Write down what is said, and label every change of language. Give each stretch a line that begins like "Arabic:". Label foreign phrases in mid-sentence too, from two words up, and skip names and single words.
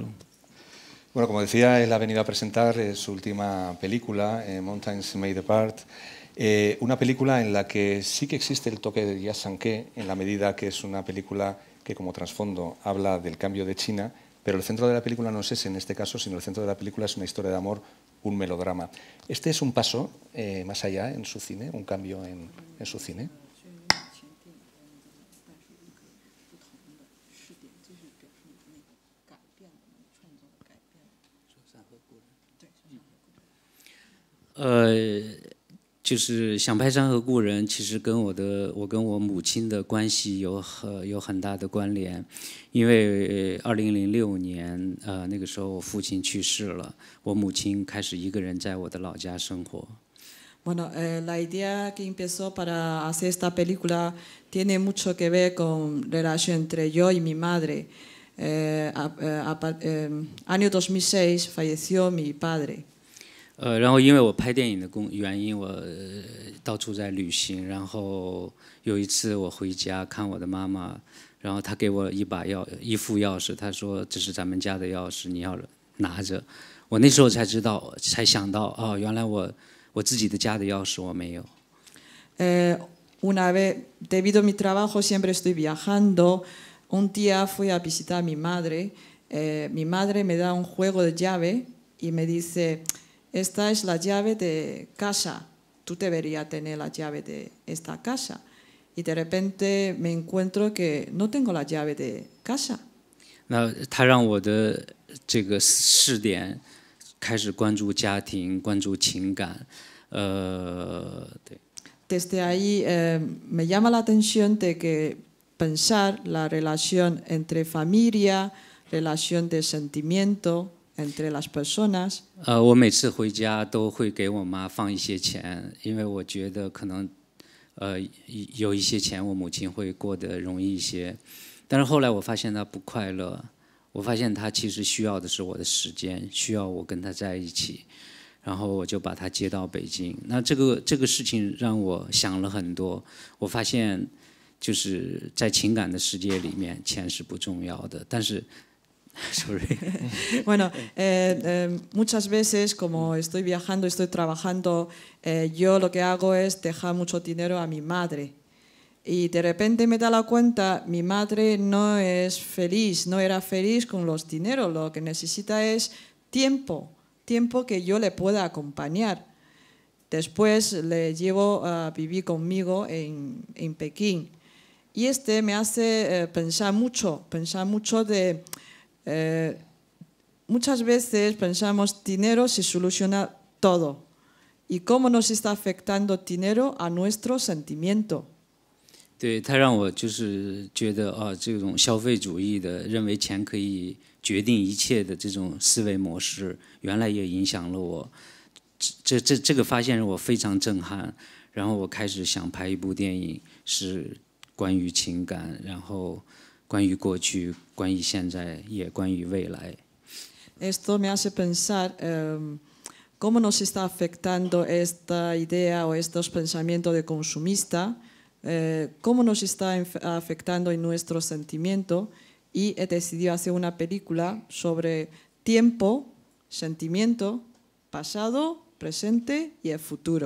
Spanish: Bueno, como decía, él ha venido a presentar su última película, Mountains Made Apart, una película en la que sí que existe el toque de Jia Sankey, en la medida que es una película que como trasfondo habla del cambio de China, pero el centro de la película no es ese en este caso, sino el centro de la película es una historia de amor, un melodrama. Este es un paso más allá en su cine, un cambio en su cine.
Chinese: 就是想拍山河故人，其实跟我跟我母亲的关系有很大的关联，因为2006年那个时候我父亲去世了，我母亲开始一个人在我的老家生活。
Spanish: Bueno, la idea que empezó para hacer esta película tiene mucho que ver con la relación entre yo y mi madre. Año 2006 falleció mi padre.
Chinese: 然后因为我拍电影的原因，我到处在旅行。然后有一次我回家看我的妈妈，然后她给我一副钥匙，她说这是咱们家的钥匙，你要拿着。我那时候才想到，哦，原来我自己的家的钥匙我没有。
Spanish: Una vez, debido a mi trabajo siempre estoy viajando. Un día fui a visitar a mi madre. Mi madre me da un juego de llave y me dice: esta es la llave de casa, tú deberías tener la llave de esta casa. Y de repente me encuentro que no tengo la llave de casa.
Chinese: 那他让我的这个视点开始关注家庭，关注情感，对。
Spanish: Desde ahí me llama la atención de que pensar la relación entre familia, relación de sentimiento entre las personas.
Chinese: 我每次回家都会给我妈放一些钱，因为我觉得可能有一些钱我母亲会过得容易一些。但是后来我发现她不快乐，我发现她其实需要的是我的时间，需要我跟她在一起。然后我就把她接到北京。那这个事情让我想了很多。我发现就是在情感的世界里面，钱是不重要的，但是。
Spanish: Bueno, muchas veces como estoy viajando, estoy trabajando, yo lo que hago es dejar mucho dinero a mi madre. Y de repente me da la cuenta, mi madre no es feliz, no era feliz con los dineros, lo que necesita es tiempo que yo le pueda acompañar. Después le llevo a vivir conmigo en Pekín. Y me hace pensar mucho de... muchas veces pensamos dinero se soluciona todo. ¿Y cómo nos está afectando dinero a nuestro sentimiento?
Chinese: 对，他让我就是觉得这种消费主义的认为钱可以决定一切的这种思维模式，原来也影响了我。这个发现让我非常震撼。然后我开始想拍一部电影，是关于情感，然后关于过去，关于现在，也关于未来。
Spanish: Esto me hace pensar cómo nos está afectando esta idea o estos pensamientos de consumista cómo nos está afectando en nuestro sentimiento, y he decidido hacer una película sobre tiempo, sentimiento, pasado, presente y el futuro.